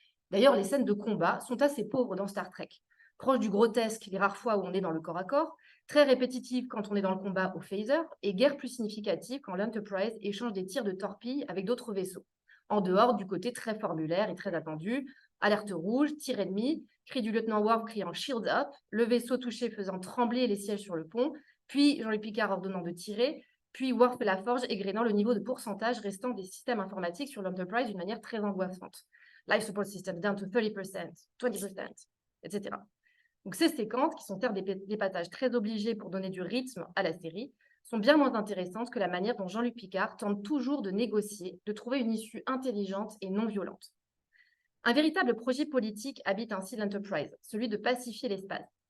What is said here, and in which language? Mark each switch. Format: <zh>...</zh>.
<fr>D'ailleurs, les scènes de combat sont assez pauvres dans Star Trek, proches du grotesque les rares fois où on est dans le corps à corps, très répétitives quand on est dans le combat au phaser, et guère plus significatives quand l'Enterprise échange des tirs de torpilles avec d'autres vaisseaux, en dehors du côté très formulaire et très attendu, alerte rouge, tir ennemi, cri du lieutenant Worf criant «</fr> <en>Shield up</en> <fr>», le vaisseau touché faisant trembler les sièges sur le pont, puis Jean-Luc Picard ordonnant de tirer, puis Worf et la Forge égrénant le niveau de pourcentage restant des systèmes informatiques sur l'Enterprise d'une manière très angoissante.</fr> <en>Life support system down to 30%, 20%, etc.</en> <fr>Donc ces séquences, qui sont certes des passages très obligés pour donner du rythme à la série, sont bien moins intéressantes que la manière dont Jean-Luc Picard tente toujours de négocier, de trouver une issue intelligente et non violente. Un véritable projet politique habite ainsi l'Enterprise, celui de pacifier l'espace.</fr>